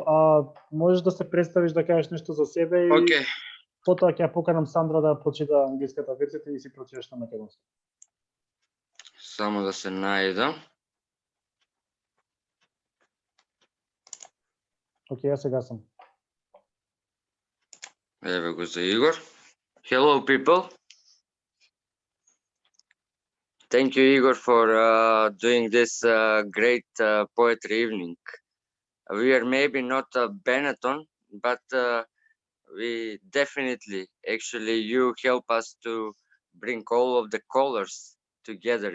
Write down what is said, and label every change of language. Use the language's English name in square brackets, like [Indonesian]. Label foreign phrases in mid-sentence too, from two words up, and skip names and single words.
[Macedonian] Можеш да се представиш, да кажеш нещо за себе и потоа ќе ја поканам Сандра да прочита англиската верзија и си прочиташ на македонски. Само да се најда. Окей, јас сега сам. Еве го за Игор. [English] Hello, people. Thank you, Igor, for doing this great poetry evening. We are maybe not a Benetton, but we definitely, actually, you help us to bring all of the colors together.